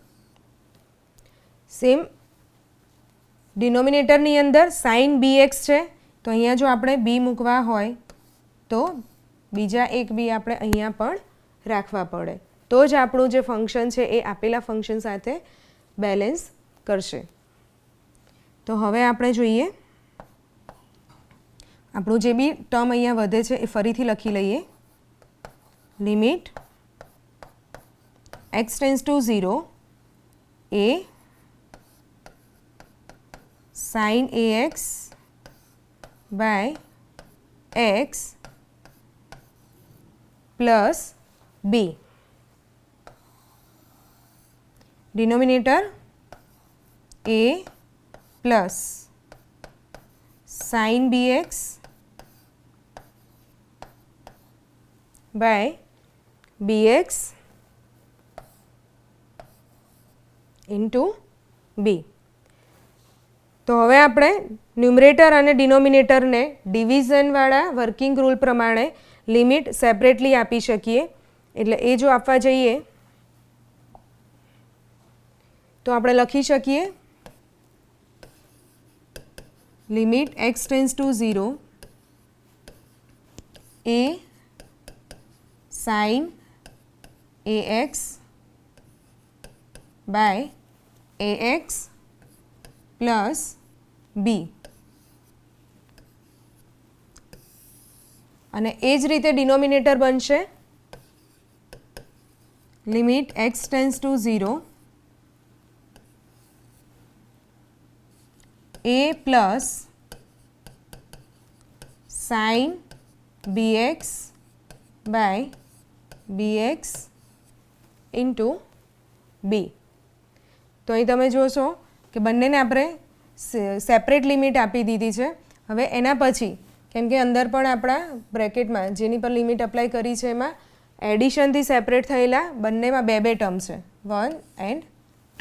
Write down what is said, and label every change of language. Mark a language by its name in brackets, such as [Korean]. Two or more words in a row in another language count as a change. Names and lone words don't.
[English] same denominatorની [Gujarati] અંદર [English] sin b x [Gujarati] છે, તો અહીંયા જો આપણે બી મૂકવા હોય તો બીજા એક બી આપણે અહીંયા પણ રાખવા પડે, તો જ આપણું જે ફંક્શન છે એ આપેલા ફંક્શન સાથે બેલેન્સ કરશે. તો હવે આપણે જોઈએ આપણું જે [English] b term [Gujarati] અહીંયા વધે છે એ ફરીથી લખી લઈએ. [English] limit x tends to 0 a sin ax by x plus b. Denominator a plus sin bx by bx into b. [Gujarati] તો હવે આપણે ન્યુમરેટર અને ડિનોમિનેટરને ડિવિઝનવાળા [English] working rule [Gujarati] પ્રમાણે [English] limit separately [Gujarati] આપી શકીએ. એટલે એ જો આપવા જઈએ તો આપણે લખી શકીએ [English] limit x tends to 0 a sin ax by ax plus b. [Gujarati] અને એ જ રીતે ડિનોમિનેટર બનશે [English] limit x tends to 0 a plus sin bx by bx into b. [Gujarati] તો અહીં તમે જોશો કે બંનેને આપણે [English] separate limit [Gujarati] આપી દીધી છે. હવે એના પછી કેમ કે અંદર પણ આપણા બ્રેકેટમાં જેની પર [English] limit apply [Gujarati] કરી છે એમાં એડિશનથી સેપરેટ થયેલા બંનેમાં બે બે ટર્મ છે 1 એન્ડ 2.